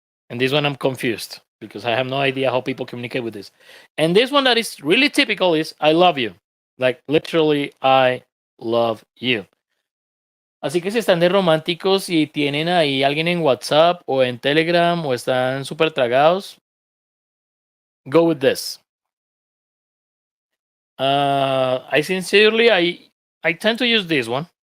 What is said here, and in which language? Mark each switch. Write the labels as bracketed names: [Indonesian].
[English] And this one I'm confused because I have no idea how people communicate with this. And this one that is really typical is I love you. Like literally, I love you. [Spanish] Así que si están de románticos y tienen ahí alguien en WhatsApp o en Telegram o están súper tragados, [English] go with this. I sincerely, I tend to use this one.